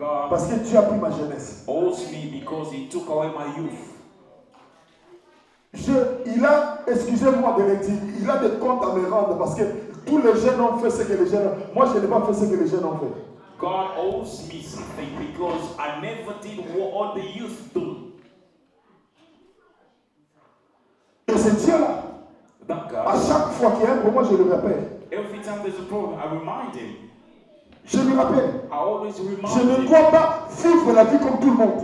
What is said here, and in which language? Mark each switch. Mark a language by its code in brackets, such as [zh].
[fr] Parce que Dieu a pris ma jeunesse. Il a, excusez-moi de le dire, il a des comptes à me rendre parce que tous les jeunes ont fait ce que les jeunes ont fait. Moi, je n'ai pas fait ce que les jeunes ont fait. [en] God owes me something because I never did what all the youth do. [fr] Et c'est Dieu-là. À chaque fois qu'il y a un problème, je le rappelle. [en] Every time there's a problem, I remind him. [fr] Je me rappelle. [en] I always remind [fr] je ne dois pas vivre la vie comme tout le monde.